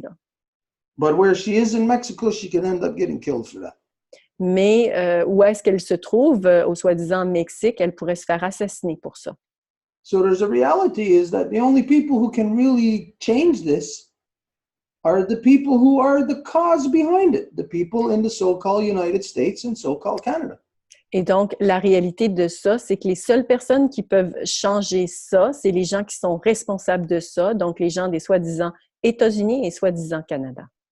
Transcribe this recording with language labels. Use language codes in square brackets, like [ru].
[fr] Là. [en] But where she is in Mexico, she can end up getting killed for that. [fr] Mais où est-ce qu'elle se trouve, au soi-disant Mexique, elle pourrait se faire assassiner pour ça. [en] So there's a reality is that the only people who can really change this are the people who are the cause behind it, the people in the so-called United States and so-called Canada. [fr] Et donc, la réalité de ça, c'est que les seules personnes qui peuvent changer ça, c'est les gens qui sont responsables de ça, donc les gens des soi-disant États-Unis et soi-disant Canada.